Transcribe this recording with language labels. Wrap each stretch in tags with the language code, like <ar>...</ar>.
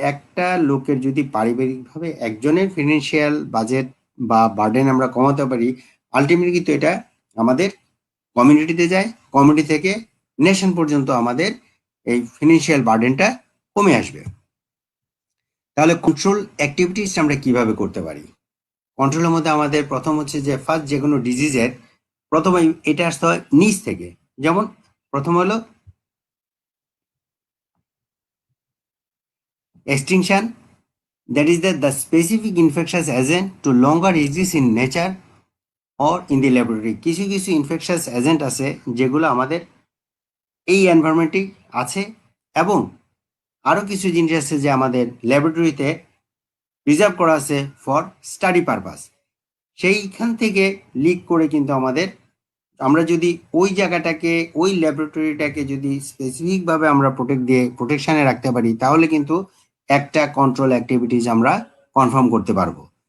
<bn>একটা লোকের যদি পারিবারিকভাবে একজনের ফিনান্সিয়াল বাজেট বা বার্ডেন আমরা কমাতে পারি, আলটিমেটলি কিন্তু এটা আমাদের কমিউনিটিতে যায়, কমিউনিটি থেকে নেশন পর্যন্ত আমাদের এই ফিনান্সিয়াল বার্ডেনটা কমে আসবে। তাহলে কন্ট্রোল অ্যাক্টিভিটিস আমরা কিভাবে করতে পারি? কন্ট্রোলের মধ্যে আমাদের প্রথম হচ্ছে যে ফার্স্ট যে কোনো ডিজিজের প্রথমে এটা আসতে হয় নিচ থেকে। যেমন প্রথম হলো</bn> <en>extinction, that is the specific infectious agent to longer exist in nature or in the laboratory.</en> <bn>কিছু কিছু ইনফেকশাস এজেন্ট আছে যেগুলো আমাদের এই এনভায়রনমেন্টেই আছে এবং আরও কিছু জিনিস আছে যে আমাদের ল্যাবরেটরিতে রিজার্ভ করা আছে</bn> <en>For study purpose.</en> <bn>সেইখান থেকে লিক করে কিন্তু আমরা যদি ওই জায়গাটাকে ওই ল্যাবরেটরিটাকে যদি স্পেসিফিকভাবে আমরা প্রোটেকশনে রাখতে পারি তাহলে কিন্তু একটা কন্ট্রোল অ্যাক্টিভিটিস আমরা কনফার্ম করতে পারবো।</bn>